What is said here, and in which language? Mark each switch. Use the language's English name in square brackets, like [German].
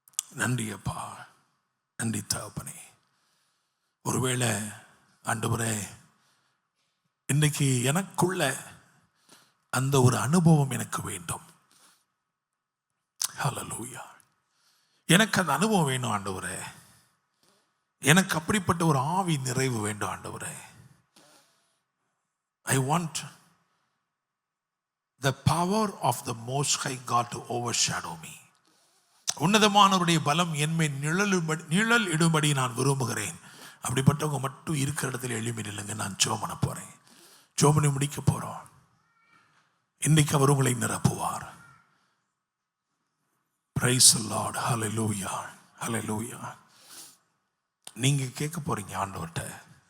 [Tamil] நன்றி அப்பா, நன்றி தகப்பனே. ஒருவேளை ஆண்டவரே, இன்னைக்கு எனக்குள்ள அந்த ஒரு அனுபவம் எனக்கு வேண்டும். ஹல்லேலூயா. எனக்கு அந்த அனுபவம் வேணும் ஆண்டவரே. எனக்கு அப்படிப்பட்ட ஒரு ஆவி நிறைவு வேண்டும் ஆண்டவரே. [English] I want the power of the Most High God to overshadow me. [Tamil] உன்னதமானவருடைய பலம் என்மை நிழல் இடும்படி நான் விரும்புகிறேன். அப்படிப்பட்டவங்க மட்டும் இருக்கிற இடத்துல எழுப்பி நில்லுங்க. நான் ஜெபம் பண்ண போறேன். ஜெபம் பண்ணி முடிக்க போறோம். இன்னைக்கு அவர் உங்களை நிரப்புவார். [English] Praise the Lord. Hallelujah. Hallelujah. [Tamil] நீங்க கேட்க போறீங்க ஆண்டவர்கிட்ட.